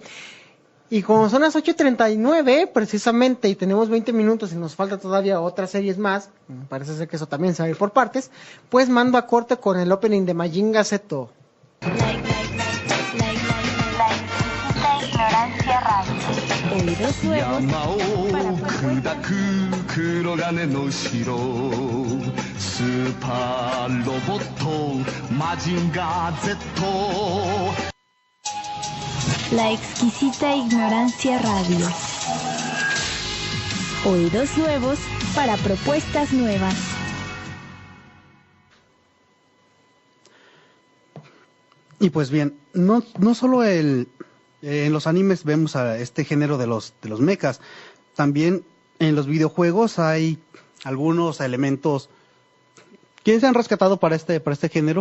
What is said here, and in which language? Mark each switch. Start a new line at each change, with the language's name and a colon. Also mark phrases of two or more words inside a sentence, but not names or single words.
Spanish: Y como son las 8:39 precisamente y tenemos 20 minutos y nos falta todavía otras series más, parece ser que eso también se va a ir por partes, pues mando a corte con el opening de Majin Zeto. Ignorancia Radio. Oídos nuevos
Japanese: 山を
Spanish: para
Japanese: 砕く黒金の城スーパーロボットマジンガー Z
Spanish: La exquisita Ignorancia Radio. Oídos nuevos para propuestas nuevas. Y pues bien, no solo en los animes vemos a este género de los mechas, también en los videojuegos hay algunos elementos que se han rescatado para este género.